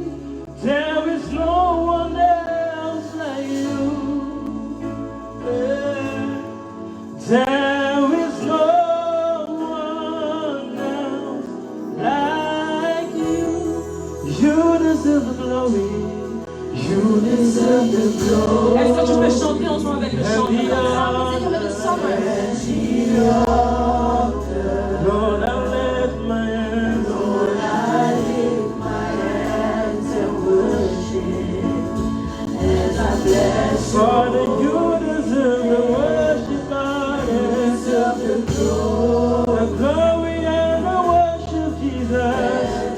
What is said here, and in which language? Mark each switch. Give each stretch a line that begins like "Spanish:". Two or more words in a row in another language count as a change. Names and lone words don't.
English: There is no one else like you. There is no one else like you. You deserve the glory. You deserve the glory.
French: Est-ce que tu peux chanter ensemble avec le chant?
Dutch: Zingen met een zanger.
English: Lord, I lift my hands. Lord, I lift my hands and worship as I bless. Father, you deserve the worship, God. You deserve the glory and the worship, Jesus.